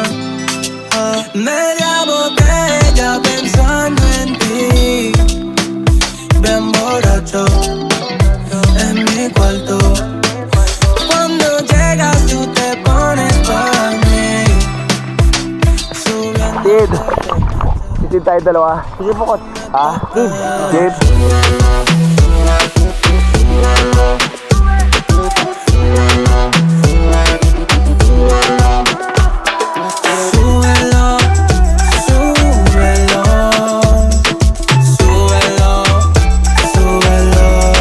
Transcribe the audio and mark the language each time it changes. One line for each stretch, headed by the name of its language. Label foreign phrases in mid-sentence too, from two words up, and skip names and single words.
Spanish: Media botella pensando en ti. Bien borracho en mi cuarto. Cuando llegas tú te pones para mí.
Filipino: Kid, isin tayo dalawa. Sige po, Kid.
Spanish: Súbelo, súbelo, súbelo, súbelo.